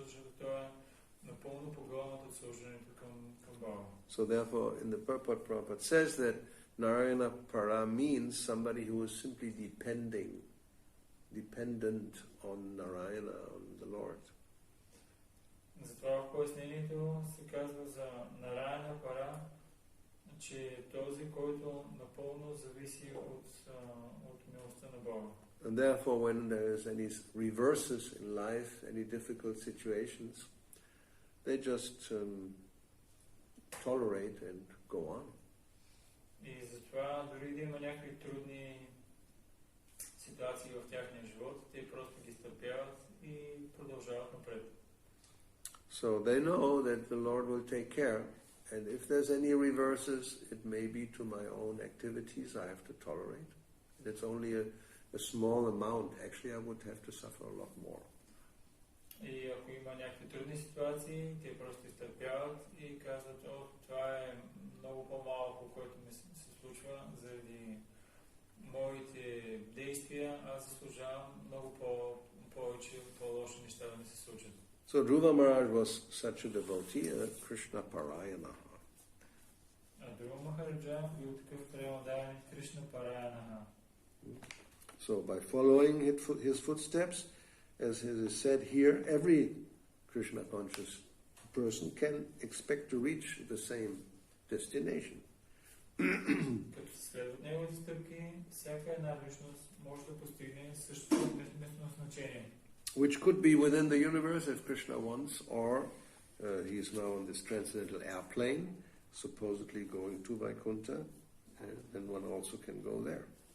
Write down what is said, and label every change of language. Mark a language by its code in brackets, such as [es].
[bg] Защото той е напълно погълнат от служението към Бога. [en] So therefore, in the purport, Prabhupada says that Narayana Para means somebody who is simply dependent on Narayana, on the Lord. [bg] Затова в пояснението се казва за Нараяна Пара, че този, който напълно зависи от милостта на Бога. [en] And therefore, when there is any reverses in life, any difficult situations, they just tolerate and go on. [bg] И затова дори да има някакви трудни ситуации в тяхния живот, те просто ги стърпяват и продължават напред. [en] So they know that the Lord will take care, and if there's any reverses, it may be to my own activities I have to tolerate. It's only a small amount. Actually, I would have to suffer a lot more. [bg] И ако има някакви трудни ситуации, те просто изтърпяват и казват, това е много по-малко, което ми се случва заради моите действия, аз заслужавам много повече, по-лоши неща да ми се случат. [en] So Dhruva Maharaj was such a devotee, a Krishna Parayanaha. [bg] Dhruva Maharaja бил такъв преотдаден Кришна Параянаха. [en] So by following his footsteps, as is said here, every Krishna conscious person can expect to reach the same destination. [bg] Като следват неговите стъпки, всяка една личност може да постигне същото местно значение. [en] which could be within the universe if Krishna wants, or he is now on this transcendental airplane, supposedly going to Vaikuntha, and then one also can go there.